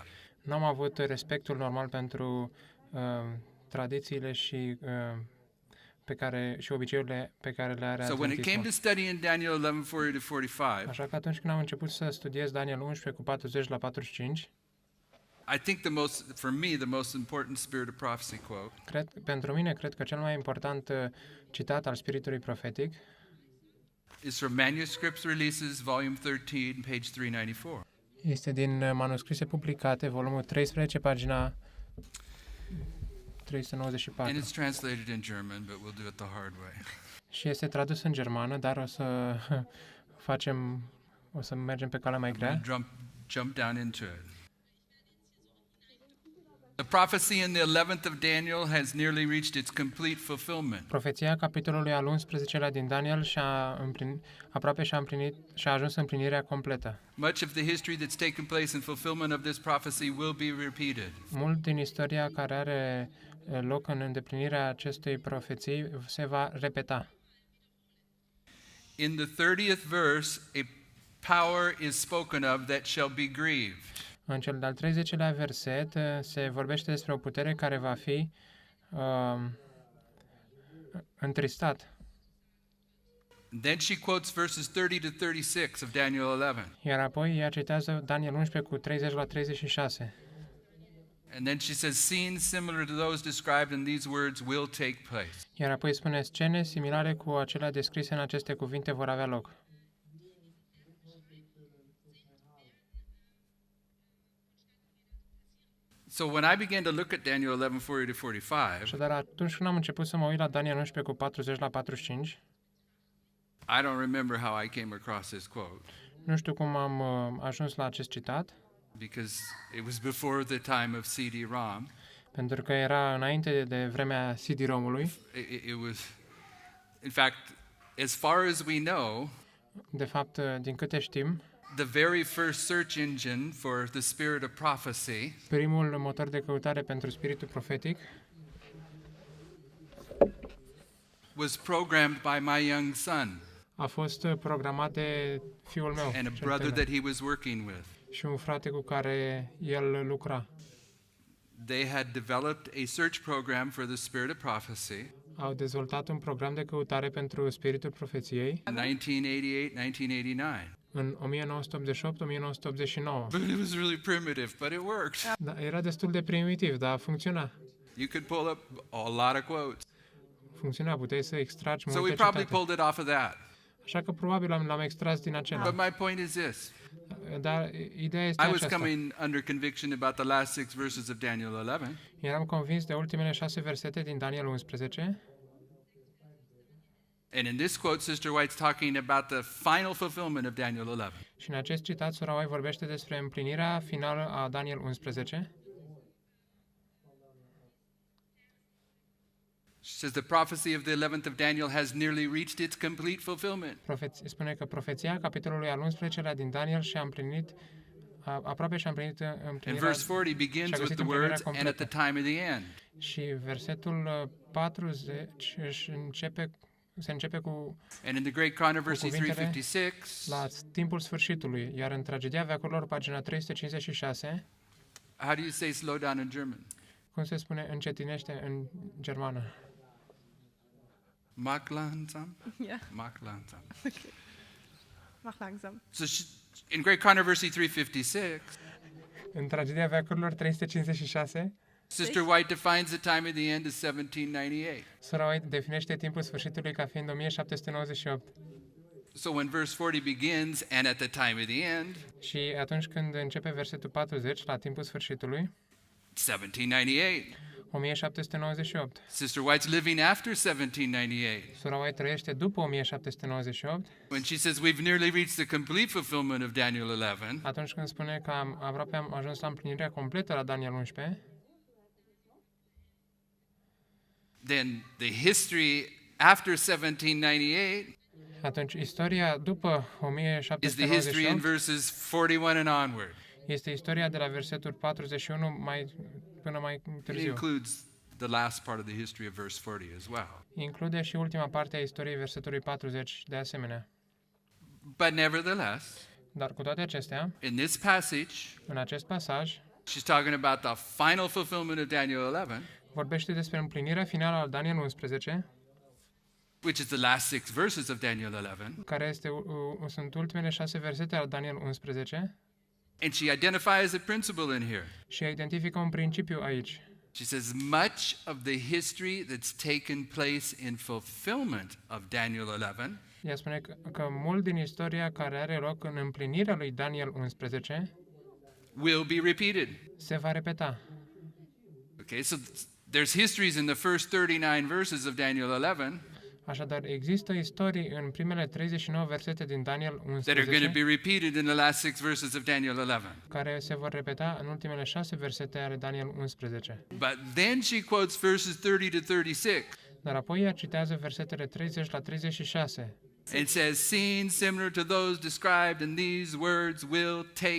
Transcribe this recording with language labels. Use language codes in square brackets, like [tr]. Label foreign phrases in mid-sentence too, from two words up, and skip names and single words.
[ro] nu am avut respectul normal pentru tradițiile și și obiceiurile pe care le are [en] So when it came to [ro] adventismul. [en] studying Daniel 11:40-45, [ro] Așa că atunci când am început să studiez Daniel 11:40-45, [en] I think for me, the most important Spirit of Prophecy quote [ro] cred că cel mai important citat al spiritului profetic [en] is from Manuscripts Releases, Volume 13, page 394. [ro] este din manuscrise publicate, volumul 13, pagina 394. [en] And it's translated in German, but we'll do it the hard way. [ro] Și este tradus în germană, dar o să mergem pe calea mai [en] I'm [ro] grea. [en] going to jump down into it. The prophecy in the 11th of Daniel has nearly reached its complete fulfillment. [ro] Profeția capitolului al 11-lea din Daniel aproape și-a ajuns împlinirea completă. [en] Much of the history that's taken place in fulfillment of this prophecy will be repeated. [ro] Mult din istoria care are loc în îndeplinirea acestei profeții se va repeta. [en] In the 30th verse, a power is spoken of that shall be grieved. [ro] În cel de-al 30-lea verset se vorbește despre o putere care va fi întristat. [en] Then she quotes verses 30 to 36 of Daniel 11. [ro] Iar apoi ea citează Daniel 11:30-36. [en] And then she says, scenes similar to those described in these words will take place. [ro] Iar apoi spune, scene similare cu acelea descrise în aceste cuvinte vor avea loc. [en] So when I began to look at Daniel 11:40 to 45, [ro] Așadar, atunci când am început să mă uit la Daniel 11:40-45, [en] I don't remember how I came across this quote, [ro] nu știu cum am ajuns la acest citat, [en] because it was before the time of CD-ROM. [ro] pentru că era înainte de vremea CD-ROM-ului. [en] It was, in fact, as far as we know, [ro] De fapt, din câte știm, [en] the very first search engine for the spirit of prophecy [ro] primul motor de căutare pentru spiritul profetic [en] was programmed by my young son [ro] a fost programat de fiul meu [en] and a [ro] cel [en] brother [ro] tânăr, [en] that he was working with. [ro] și un frate cu care el lucra. [en] They had developed a search program for the spirit of prophecy [ro] Au dezvoltat un program de căutare pentru spiritul profeției [en] in 1988-1989. [ro] în 1988-1989. [en] But it was really primitive, but it worked. [ro] Da, era destul de primitiv, dar funcționa. [en] You could pull up a lot of quotes. [ro] Funcționa, puteai să extragi [en] So we [ro] multe [en] probably [ro] citate. [en] pulled it off of that. [ro] Așa că probabil l-am extras din acela. [en] But my point is this. [ro] Dar ideea este [en] I was [ro] aceasta. [en] coming under conviction about the last 6 verses of Daniel 11. [ro] Eram convins de ultimele 6 versete din Daniel 11 [en] And in this quote, Sister White's talking about the final fulfillment of Daniel 11. [ro] și în acest citat Sora White vorbește despre împlinirea finală a Daniel 11. [en] She says the prophecy of the 11th of Daniel has nearly reached its complete fulfillment. [ro] Spune că profeția capitolului al 11-lea din Daniel și-a împlinit aproape și-a împlinit [en] And [ro] împlinirea [en] verse 40 begins [ro] și-a [en] with [ro] găsit [en] the [ro] împlinirea [en] words, and at the [ro] completă. [en] time of the end. [ro] Și versetul 40 se începe cu [en] And in the Great Controversy [ro] cuvintele [en] 356, [ro] la timpul sfârșitului, iar în Tragedia veacurilor, pagina 356, [en] how do you say slow down in German? [ro] cum se spune încetinește în germană? [de] Mach langsam? Ja, Mach langsam. mach langsam. [en] So in Great Controversy 356, [ro] În Tragedia veacurilor 356, [en] Sister White defines the time of the end as 1798. [ro] Sora White definește timpul sfârșitului ca fiind 1798. [en] So when verse 40 begins, and at the time of the end, [ro] Și atunci când începe versetul 40, la timpul sfârșitului, [en] 1798. [ro] 1798. [en] Sister White's living after 1798. [ro] Sora White trăiește după 1798, [en] When she says we've nearly reached the complete fulfillment of Daniel 11, [ro] atunci când spune că aproape am ajuns la împlinirea completă la Daniel 11, [en] then the history after 1798 [ro] atunci istoria după [en] is the history in [ro] 1798 [en] verses 41 and onward. [ro] este istoria de la versetul 41 până mai [en] It [ro] târziu. [en] includes the last part of the history of verse 40 as well. [ro] Include și ultima parte a istoriei versetului 40 de asemenea. [en] But nevertheless, [ro] Dar cu toate acestea, [en] in this passage, [ro] în acest pasaj, [en] she's talking about the final fulfillment of Daniel 11, [ro] vorbește despre împlinirea finală al Daniel 11, [en] which is the last 6 verses of Daniel 11, [ro] care sunt ultimele 6 versete al Daniel 11, [en] and she identifies a principle in here. [ro] și identifică un principiu aici. [en] She says much of the history that's taken place in fulfillment of Daniel 11 [ro] Ea spune că mult din istoria care are loc în împlinirea lui Daniel 11 [en] will be repeated. [ro] se va repeta. [en] Okay, so there's histories in the first 39 verses of Daniel 11 [ro] Așadar, există istorii în primele 39 versete din Daniel [en] that are going to [ro] 11 [en] be repeated in the last 6 verses of Daniel 11. [ro] care se vor repeta în ultimele 6 versete ale Daniel 11. [en] But then she quotes verses 30 to 36 [ro] Dar apoi ea citează versetele 30 la 36 [en] and says, scenes similar to those described in these words will take